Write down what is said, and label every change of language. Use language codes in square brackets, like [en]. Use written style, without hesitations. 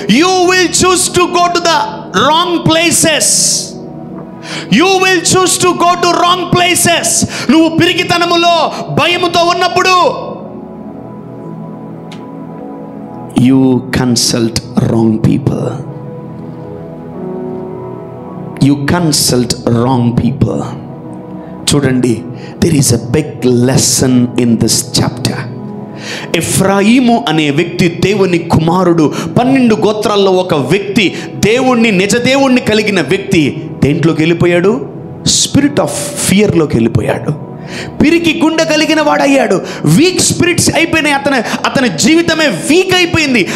[en] You will choose to go to the wrong places. You will choose to go to wrong places. [te] నువ్వు పిరికితనములో భయముతో ఉన్నప్పుడు [en] you consult wrong people. You consult wrong people. [te] చూడండి, [en] there is a big lesson in this chapter. [te] ఎఫ్రాయిము అనే వ్యక్తి దేవుని కుమారుడు. 12 గోత్రాల్లో ఒక వ్యక్తి, దేవుణ్ణి, నిజ దేవుణ్ణి కలిగిన వ్యక్తి దేంట్లోకి వెళ్ళిపోయాడు? స్పిరిట్ ఆఫ్ ఫియర్లోకి వెళ్ళిపోయాడు. పిరికి గుండె కలిగిన వాడయ్యాడు. వీక్ స్పిరిట్స్ అయిపోయినాయి. అతని జీవితమే వీక్ అయిపోయింది.